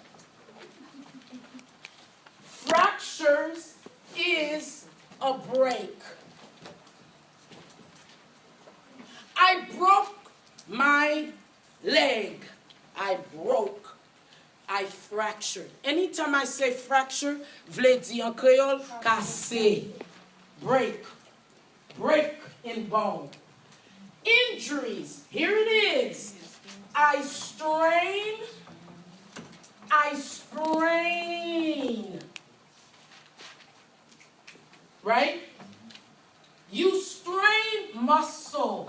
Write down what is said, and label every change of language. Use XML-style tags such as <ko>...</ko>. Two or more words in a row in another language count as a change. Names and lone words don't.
<en>Fractures is a break. I broke my leg. I fractured. Anytime I say fracture,</en> <ht>vle di en Creole, cassé.</ht> <en>Break. Break in bone. Injuries. Here it is. I sprain. Right? You strain muscle.</en>